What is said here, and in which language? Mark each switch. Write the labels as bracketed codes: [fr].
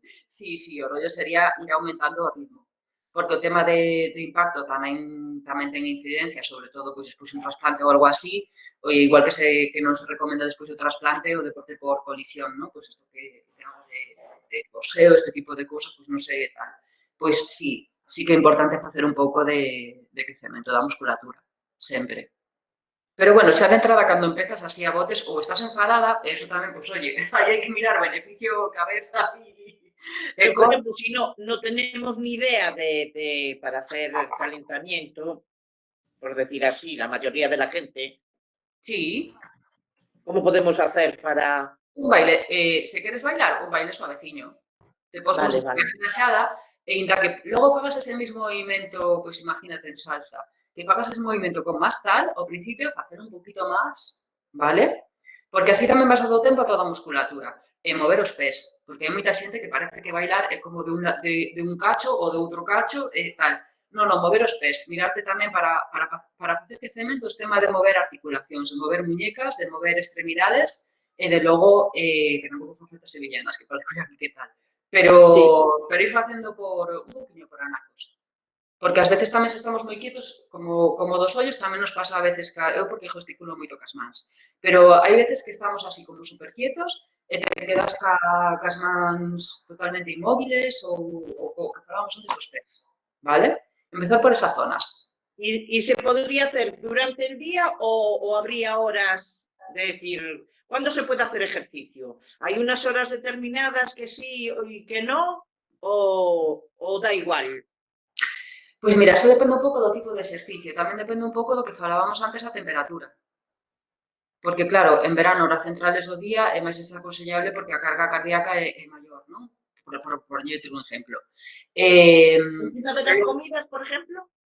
[gl] Sí, o rollo sería ir aumentando o ritmo. Porque o tema de impacto tamén ten incidencia, sobre todo pois, despois un trasplante ou algo así, ou igual que non se recomenda despois o trasplante o deporte por colisión, ¿no? Pois isto que tema de boxeo, este tipo de cousas, pois non sei tal. Pois sí que é importante facer un pouco de crecemento da musculatura, sempre. Pero bueno, xa de entrada, cando empezas así a botes, ou estás enfadada, eso tamén, pois, oye, aí hai que mirar beneficio, cabeza e... [es] Pero, por ejemplo, si no tenemos ni idea para hacer el calentamiento, por decir así, la mayoría de la gente, sí, ¿cómo podemos hacer para...? [gl] Un baile, se queres bailar, un baile suaveciño. Te pos música relaxada e inda que logo fagas ese mismo movimento, pois imagínate en salsa, que fagas ese movimento con máis tal, ao principio facer un poquito máis, vale? Porque así tamén vas dando tempo a toda a musculatura. E mover os pés, porque hai moita xente que parece que bailar é como de un cacho ou de outro cacho e tal. Non, mover os pés, mirarte tamén para facer crecemento o tema de mover articulacións, de mover muñecas, de mover extremidades e de logo, que tampouco fan falta sevillanas, que parece que tal. Pero ir facendo un poquinho por anacos. Porque ás veces tamén se estamos moi quietos, como dos ollos, tamén nos pasa a veces, eu porque gesticulo moito cas mans, pero hai veces que estamos así como super quietos e te quedas cas mans totalmente inmóviles ou que falábamos antes dos pés, vale? Empezar por esas zonas. [es] ¿Y se podría hacer durante el día o habría horas, es decir, ¿cuándo se puede hacer ejercicio? ¿Hay unas horas determinadas que sí y que no o da igual? [gl] Pois mira, eso depende un pouco do tipo de exercicio, tamén depende un pouco do que falábamos antes a temperatura. Porque claro, en verano, horas centrales do día é máis desaconsellable porque a carga cardíaca é maior, non? Por añadir un exemplo. [es] ¿Encima de las comidas, por ejemplo?